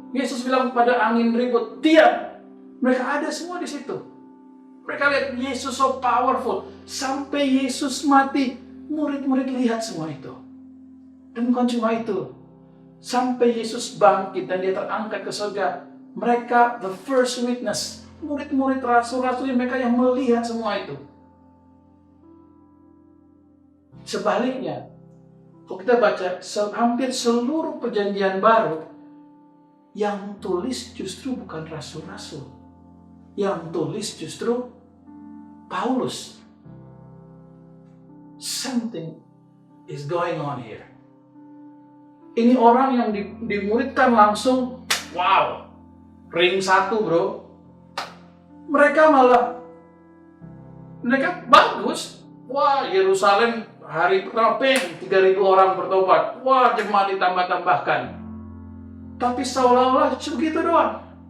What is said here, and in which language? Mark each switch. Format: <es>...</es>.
<id>Yesus bilang kepada angin ribut, diam. Mereka ada semua di situ. Mereka lihat Yesus</id> <en>so powerful.</en> <id>Sampai Yesus mati, murid-murid lihat semua itu. Dan bukan cuma itu. Sampai Yesus bangkit dan dia terangkat ke surga.</id> <en>Mereka the first witness.</en> <id>Murid-murid rasul-rasul mereka yang melihat semua itu. Sebaliknya, kalau kita baca hampir seluruh perjanjian baru, yang tulis justru bukan rasul-rasul. Yang tulis justru Paulus.</id> <en>Something is going on here.</en> <id>Ini orang yang dimuridkan langsung, wow, ring 1 bro. Mereka bagus. Wah, Yerusalem hari pertama 3.000 orang bertobat. Wah, jemaat ditambah-tambahkan. Tapi seolah-olah begitu doang.</id>